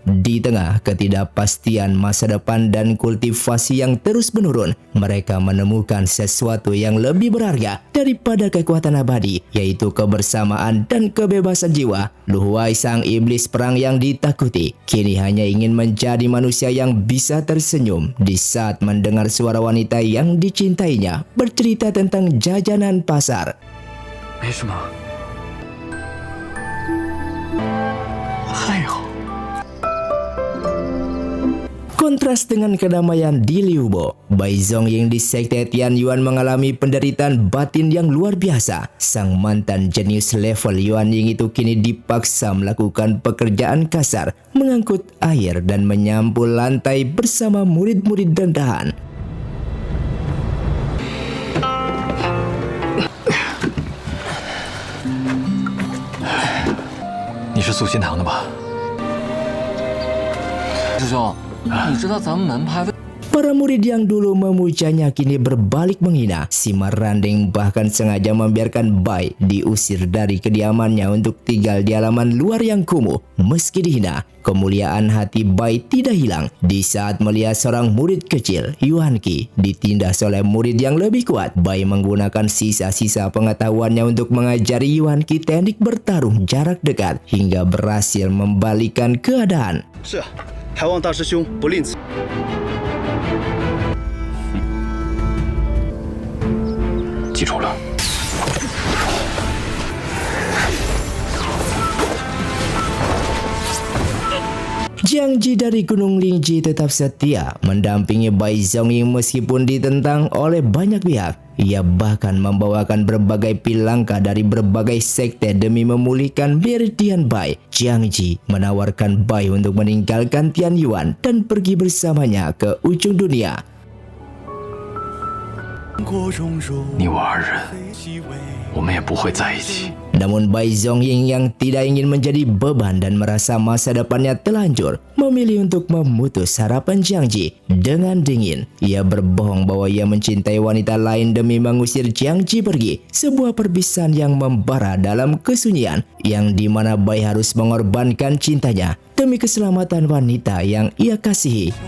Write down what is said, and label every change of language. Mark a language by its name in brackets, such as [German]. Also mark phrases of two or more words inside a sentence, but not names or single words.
[Indonesian] Di tengah ketidakpastian masa depan dan kultivasi yang terus menurun, mereka menemukan sesuatu yang lebih berharga daripada kekuatan abadi, yaitu kebersamaan dan kebebasan jiwa. Lu Huai, sang iblis perang yang ditakuti, kini hanya ingin menjadi manusia yang bisa tersenyum di saat mendengar suara wanita yang dicintainya bercerita tentang jajanan pasar. [Chinese] 没什么，还好。 [Indonesian] Kontras dengan kedamaian di Liubo, Bai Zongying di Sekte Tianyuan mengalami penderitaan batin yang luar biasa. Sang mantan jenius level Yuan Ying itu kini dipaksa melakukan pekerjaan kasar, mengangkut air dan menyampul lantai bersama murid-murid rendahan. [Chinese] 你是素心堂的吧？师兄，你知道咱们门派为 [Indonesian] Para murid yang dulu memujanya kini berbalik menghina. Si Maranding bahkan sengaja membiarkan Bai diusir dari kediamannya untuk tinggal di halaman luar yang kumuh. Meski dihina, kemuliaan hati Bai tidak hilang di saat melihat seorang murid kecil, Yuan Qi, ditindas oleh murid yang lebih kuat. Bai menggunakan sisa-sisa pengetahuannya untuk mengajari Yuan Qi teknik bertarung jarak dekat hingga berhasil membalikkan keadaan. [Chinese] 是，还望大师兄不吝此。记住了。 [Indonesian] Jiang Ji dari Gunung Lingji tetap setia mendampingi Bai Zongying meskipun ditentang oleh banyak pihak. Ia bahkan membawakan berbagai pilangka dari berbagai sekte demi memulihkan Meridian Bai. Jiang Ji menawarkan Bai untuk meninggalkan Tianyuan dan pergi bersamanya ke ujung dunia. [Chinese] 你我二人，我们也不会在一起。 [Indonesian] Namun Bai Zongying yang tidak ingin menjadi beban dan merasa masa depannya telanjur, memilih untuk memutus harapan Jiang Ji. Dengan dingin, ia berbohong bahwa ia mencintai wanita lain demi mengusir Jiang Ji pergi. Sebuah perpisahan yang membara dalam kesunyian, yang dimana Bai harus mengorbankan cintanya demi keselamatan wanita yang ia kasihi.